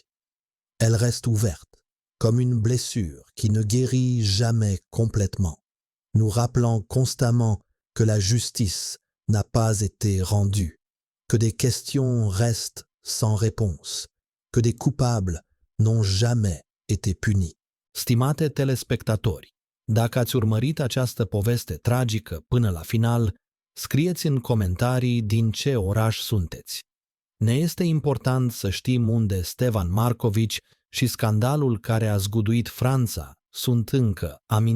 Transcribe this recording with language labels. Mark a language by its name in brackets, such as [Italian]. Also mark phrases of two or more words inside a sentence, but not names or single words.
[French] Elle reste ouverte, comme une blessure qui ne guérit jamais complètement, nous rappelant constamment que la justice n'a pas été rendue, que des questions restent sans réponse, que des coupables n'ont jamais été punis. [Romanian] Stimate telespectatori, dacă ați urmărit această poveste tragică până la final, scrieți în comentarii din ce oraș sunteți. Ne este important să știm unde Stevan Markovitch și scandalul care a zguduit Franța sunt încă amintite.